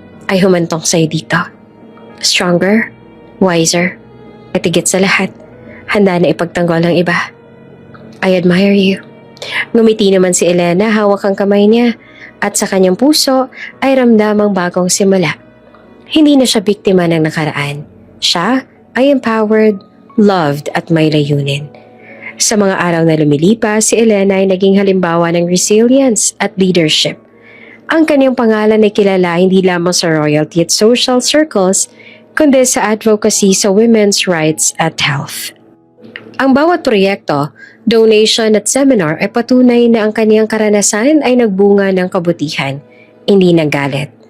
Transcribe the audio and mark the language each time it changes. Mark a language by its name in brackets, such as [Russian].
[Filipino] Ay humantong sa'yo dito. [English] Stronger, wiser, [Filipino] at higit sa lahat, handa na ipagtanggol ang iba. [English] I admire you. [Filipino] Ngumiti naman si Elena, hawak ang kamay niya, at sa kanyang puso ay ramdamang bagong simula. Hindi na siya biktima ng nakaraan. Siya ay empowered, loved at may layunin. Sa mga araw na lumilipas, si Elena ay naging halimbawa ng resilience at leadership. Ang kanyang pangalan ay kilala hindi lamang sa royalty at [English] social circles, [Filipino] kundi sa advocacy sa [English] women's rights [Filipino] at health. Ang bawat proyekto, donation at seminar ay patunay na ang kaniyang karanasan ay nagbunga ng kabutihan, hindi ng galit.